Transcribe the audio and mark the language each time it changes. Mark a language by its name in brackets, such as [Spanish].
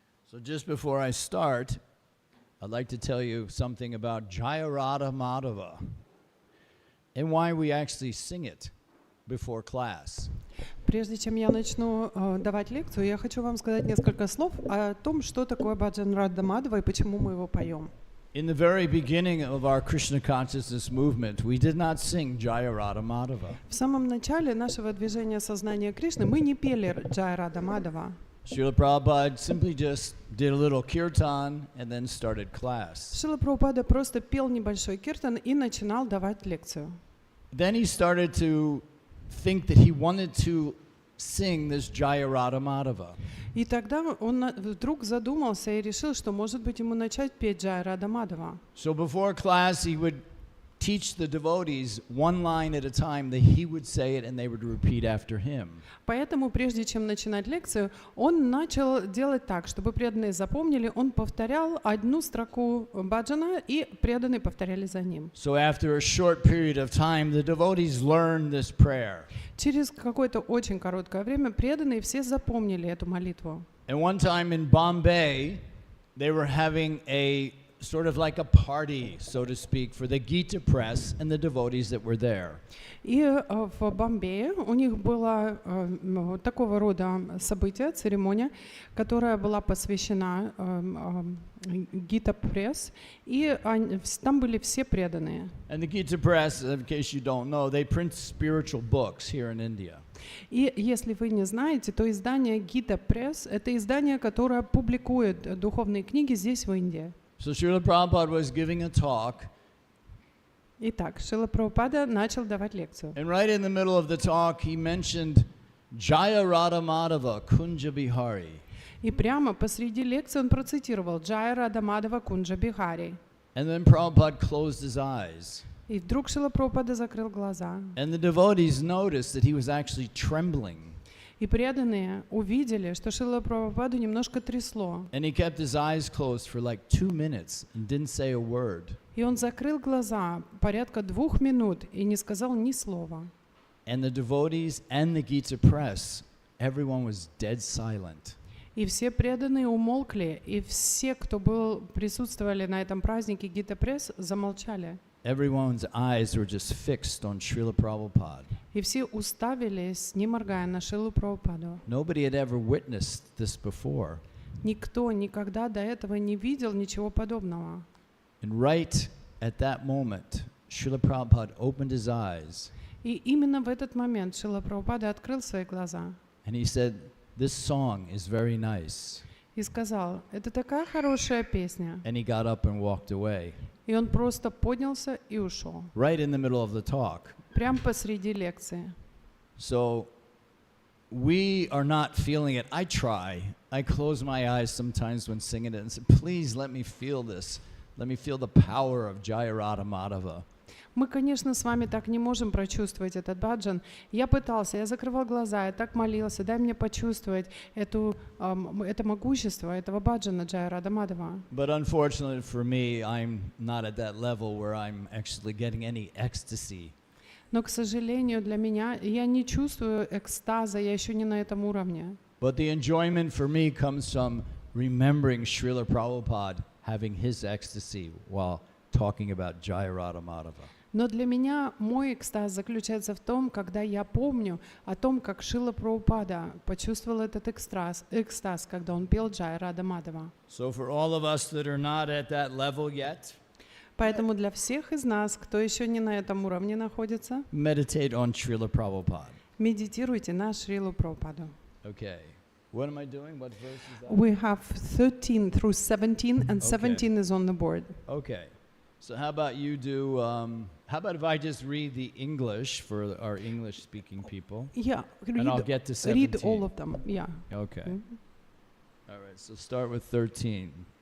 [English] So just before I start, I'd like to tell you something about Jaya Radha Madhava and why we actually sing it before class. [Russian] Прежде чем я начну давать лекцию, я хочу вам сказать несколько слов о том, что такое баджан Радха Мадхава и почему мы его поем. [English] In the very beginning of our Krishna consciousness movement, we did not sing Jaya Radha Madhava. [Russian] В самом начале нашего движения сознания Кришны мы не пели Джая Радха Мадхава. [English] Srila Prabhupada simply just did a little kirtan and then started class. [Russian] Шрила Прабхупада просто пел небольшой киртан и начинал давать лекцию. [English] Then he started to think that he wanted to sing this Jaya Radha Madhava. [Russian] И тогда он вдруг задумался и решил, что, может быть, ему начать петь Джая Радха Мадхава. [English] So before class, he would teach the devotees one line at a time, that he would say it and they would repeat after him. [Russian] Поэтому, прежде чем начинать лекцию, он начал делать так, чтобы преданные запомнили, он повторял одну строку баджана, и преданные повторяли за ним. [English] So after a short period of time, the devotees learned this prayer. [Russian] Через какое-то очень короткое время преданные все запомнили эту молитву. [English] And one time in Bombay, they were having a sort of like a party, so to speak, for the Gita press and the devotees that were there. [Russian] И в Бомбее у них было такого рода событие, церемония, которая была посвящена Гита пресс, и там были все преданные. [English] And the Gita press, in case you don't know, they print spiritual books here in India. [Russian] И если вы не знаете, то издание Гита пресс — это издание, которое публикует духовные книги здесь, в Индии. [English] So Srila Prabhupada was giving a talk. [Russian] Итак, Шрила Прабхупада начал давать лекцию. [English] And right in the middle of the talk, he mentioned Jaya Radha Madhava Kunja Bihari. [Russian] И прямо посреди лекции он процитировал Джая Радха Мадхава Кунджа Бихари. [English] And then Prabhupada closed his eyes. [Russian] И вдруг Шрила Прабхупада закрыл глаза. [English] And the devotees noticed that he was actually trembling. [Russian] И преданные увидели, что Шрила Прабхупаду немножко трясло. [English] And he kept his eyes closed for like 2 minutes and didn't say a word. [Russian] И он закрыл глаза порядка 2 минут и не сказал ни слова. [English] And the devotees and the Gita press, everyone was dead silent. [Russian] И все преданные умолкли, и все, кто присутствовали на этом празднике Гита пресс, замолчали. [English] Everyone's eyes were just fixed on Srila Prabhupada. [Russian] И все уставились, не моргая, на Шрилу Прабхупаду. [English] Nobody had ever witnessed this before. [Russian] Никто никогда до этого не видел ничего подобного. [English] And right at that moment, Srila Prabhupada opened his eyes. [Russian] И именно в этот момент Шрила Прабхупада открыл свои глаза. [English] And he said, "This song is very nice." [Russian] И сказал: это такая хорошая песня. [English] And he got up and walked away. [Russian] И он просто поднялся и ушел. [English] Right in the middle of the talk. [Russian] Прямо посреди лекции. [English] So we are not feeling it. I try. I close my eyes sometimes when singing it and say, please let me feel this. Let me feel the power of Jaya Radha Madhava. [Russian] Мы, конечно, с вами так не можем прочувствовать этот баджан. Я пытался, я закрывал глаза, я так молился, дай мне почувствовать это могущество этого баджана Джая Радха Мадхава. [English] But unfortunately for me, I'm not at that level where I'm actually getting any ecstasy. [Russian] Но, к сожалению, для меня, я не чувствую экстаза, я еще не на этом уровне. [English] But the enjoyment for me comes from remembering Srila Prabhupada having his ecstasy while talking about Jaya Radha Madhava. [Russian] Но для меня мой экстаз заключается в том, когда я помню о том, как Шрила Прабхупада почувствовал этот экстаз, когда он пел Джая Радха Мадхава. [English] So for all of us that are not at that level yet, [Russian] поэтому для всех из нас, кто еще не на этом уровне находится, [English] meditate on Srila Prabhupada. [Russian] медитируйте на Шрилу Прабхупаду. [English] Okay. What am I doing? What verse is that? We have 13 through 17, and 17 is on the board. Okay. So how about you do, how about if I just read the English for our English-speaking people? Yeah, And I'll get to 17. read all of them, yeah. Okay. All right, so start with 13.